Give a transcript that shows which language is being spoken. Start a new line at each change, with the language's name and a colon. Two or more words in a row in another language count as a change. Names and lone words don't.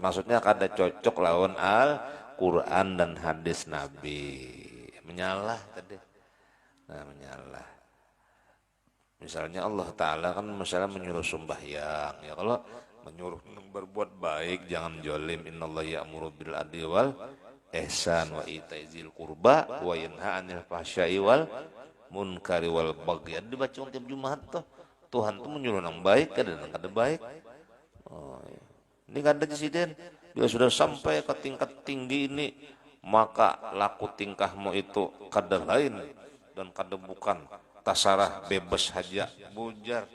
Banjar: Maksudnya kada cocok lawan Al-Quran dan hadis Nabi. Menyalah tadi. Menyalah. Misalnya Allah Ta'ala kan misalnya menyuruh sembahyang. Ya kalau menyuruh berbuat baik jangan jolim.
Arabic: إن الله يأمر بالعدل والإحسان وإيتاء ذي القربى وينهى عن الفحشاء والمنكر والبغي.
Banjar: Dibaca tiap Jumat tuh. Tuhan tuh menyuruh nang baik kadang kada baik. Ini kada presiden. Bila sudah sampai ke tingkat tinggi ini, maka laku tingkahmu itu kada lain dan kada bukan tasarah bebas haja bujar.